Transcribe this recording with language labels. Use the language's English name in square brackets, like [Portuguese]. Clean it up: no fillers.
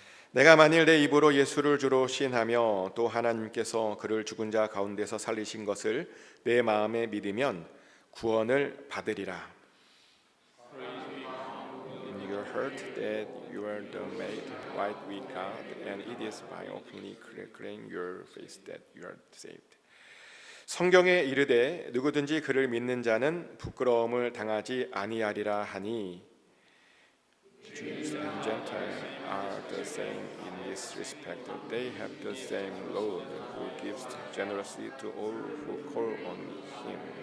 [Korean] 내가 만일 내 입으로 예수를 주로 시인하며 또 하나님께서 그를 죽은 자 가운데서 살리신 것을 내 마음에 믿으면 구원을 받으리라. [English] In your heart that you are made right with God, and it is by openly declaring your faith that you are saved. [Korean] 성경에 이르되 누구든지 그를 믿는 자는 부끄러움을 당하지 아니하리라 하니 [English] Jews and Gentiles are the same in this respect. They have the same Lord who gives generously to all who call on Him.